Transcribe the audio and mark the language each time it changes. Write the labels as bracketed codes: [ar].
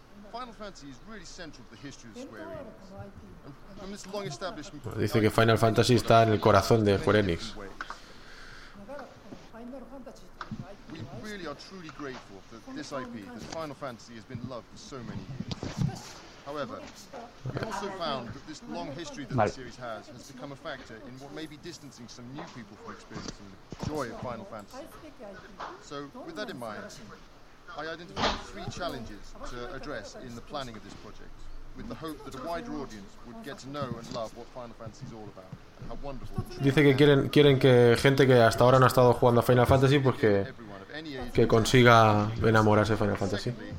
[en] Final Fantasy is really central to the history of Square Enix. From this long establishment. [es] Bueno, dice que Final Fantasy está en el corazón de Square Enix. [en] We really are truly grateful that this IP, this Final Fantasy, has been loved for so many years. However, we also found that this long history that the series has become a factor in what may be distancing some new people from experiencing the joy of Final Fantasy. So, with that in mind, I identified three challenges to address in the planning of this project, with the hope that a wider audience would get to know and love what Final Fantasy is all about. [es] Dice que quieren que gente que hasta ahora no ha estado jugando a Final Fantasy, pues que consiga enamorarse de Final Fantasy.